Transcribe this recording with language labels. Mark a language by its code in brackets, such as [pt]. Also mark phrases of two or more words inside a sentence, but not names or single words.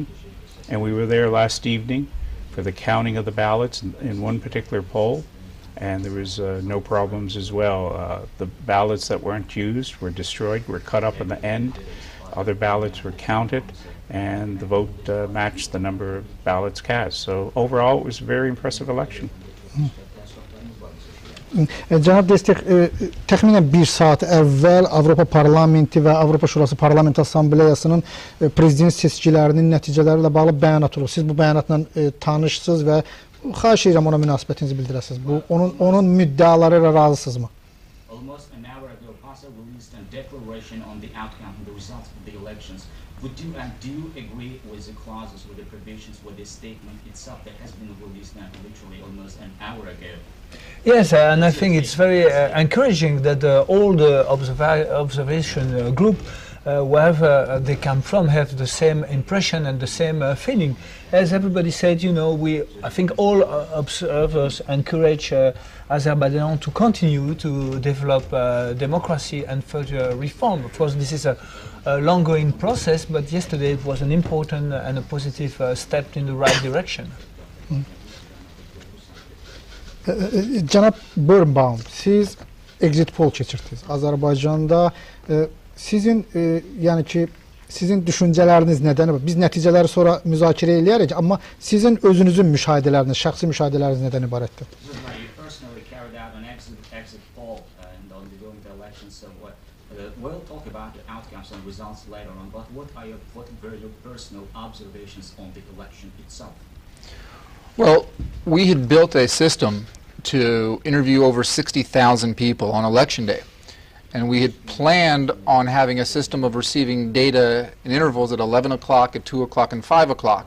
[en] And we were there last evening for the counting of the ballots in one particular poll, and there was no problems as well. The ballots that weren't used were destroyed, were cut up in the end. Other ballots were counted, and the vote matched the number of ballots cast. So overall, it was a very impressive election. [az] Cənab Derstek, təxminən bir saat əvvəl Avropa Parlamenti və Avropa Şurası Parlament Assambleyasının prezident seçkilərinin nəticələri ilə bağlı bəyanat olub. Siz bu bəyanatla tanışsınız və xahiş edirəm ona münasibətinizi bildirəsiniz. Onun müddəaları ilə razısınızmı? [en] Almost an hour ago, PASA released a declaration on the outcome and the results of the elections. Do you agree with the clauses, with the provisions, with the statement itself that has been released now literally almost an hour ago? Yes, and I think it's very encouraging that all the observation group, wherever they come from, have the same impression and the same feeling. As everybody said, you know, I think all observers encourage Azerbaijan to continue to develop democracy and further reform. Of course, this is a long-going process, but yesterday it was an important and a positive step in the right direction. [az] Cənab Börnbaum, siz [en] exit poll [az] keçirdiniz. Azərbaycanda sizin yəni ki, sizin düşüncələriniz nədən? Biz nəticələri sonra müzakirə eləyərik, amma sizin özünüzün müşahidələriniz, şəxsi müşahidələriniz nədən ibarətdir? [en] We'll talk about the outcomes and results later on, but what are your personal observations on the election itself? Well, we had built a system to interview over 60,000 people on election day. And we had planned on having a system of receiving data in intervals at 11 o'clock, at 2 o'clock, and 5 o'clock.